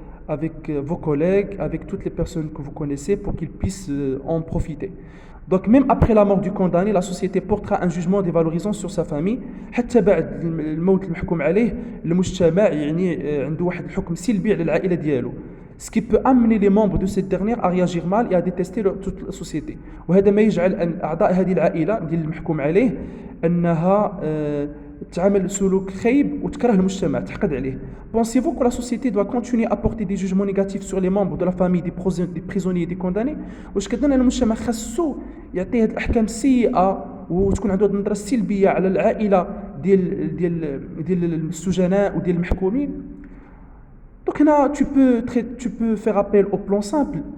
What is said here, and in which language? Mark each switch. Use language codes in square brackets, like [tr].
[fr] avec vos collègues, avec toutes les personnes que vous connaissez pour qu'ils puissent en profiter. Donc même après la mort du condamné, la société portera un jugement dévalorisant sur sa famille. [ar] حتى بعد الموت المحكوم عليه المجتمع يعني عنده واحد الحكم سلبي على العائلة ديالو. [fr] Ce qui peut amener les membres de cette dernière à réagir mal et à détester toute la société. [ar] وهذا ما يجعل أن أعضاء هذه العائلة ديال المحكوم عليه أنها تعامل سلوك خايب وتكره المجتمع تحقد عليه. [fr] Pensez-vous que la société doit continuer à porter des jugements négatifs sur les membres de la famille des prisonniers et des condamnés؟ [ar] واش كتظن أن المجتمع خاصو يعطي هذه الأحكام السيئة وتكون عنده النظرة السلبية على العائلة ديال السجناء وديال المحكومين؟ [fr] Donc là, tu peux faire appel au plan simple.